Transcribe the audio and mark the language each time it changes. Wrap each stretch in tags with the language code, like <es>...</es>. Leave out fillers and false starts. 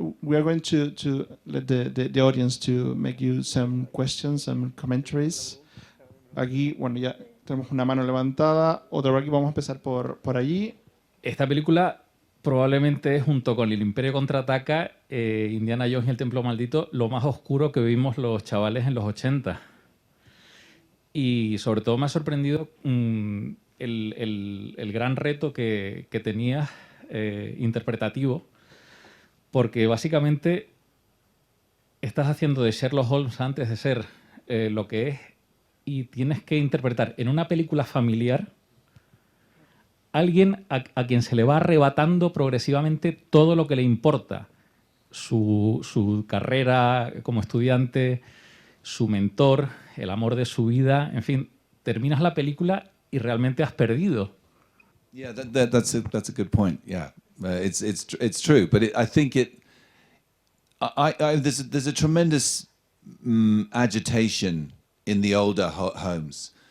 <en>We are going to let the audience to make you some questions, some commentaries.</en> <es>Aquí, bueno, ya tenemos una mano levantada. Otra vez aquí, vamos a empezar por allí. Esta película probablemente, junto con El Imperio Contraataca, Indiana Jones y El Templo Maldito, lo más oscuro que vimos los chavales en los 80. Y sobre todo me ha sorprendido el gran reto que tenías interpretativo, porque básicamente estás haciendo de Sherlock Holmes antes de ser lo que es, y tienes que interpretar en una película familiar alguien a quien se le va arrebatando progresivamente todo lo que le importa, su carrera como estudiante, su mentor, el amor de su vida, en fin, terminas la película y realmente has perdido.</es> <en>Yeah, that's a good point. Yeah, it's true, but I think there's a tremendous agitation in the older Holmes.</en>